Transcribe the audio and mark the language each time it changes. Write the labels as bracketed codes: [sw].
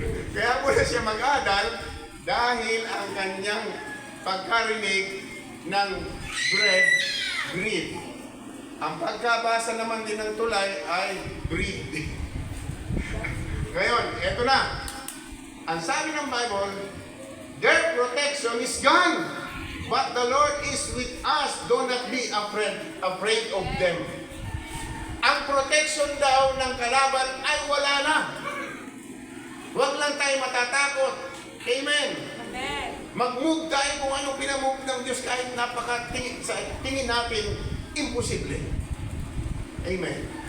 [tl] Kaya muna siya mag-adal dahil ang kanyang pagkarinig ng bread, bread. Ang pagkabasa naman din ng tulay ay bread. Ngayon, eto na. Ang sabi ng Bible, [en] their protection is gone, but the Lord is with us. Do not be afraid of them. [tl] Ang protection daw ng kalaban ay wala na. Huwag lang tayo matatakot. Amen. Amen. Mag-move tayo kung anong pinamove ng Diyos kahit sa tingin natin, imposible. Amen.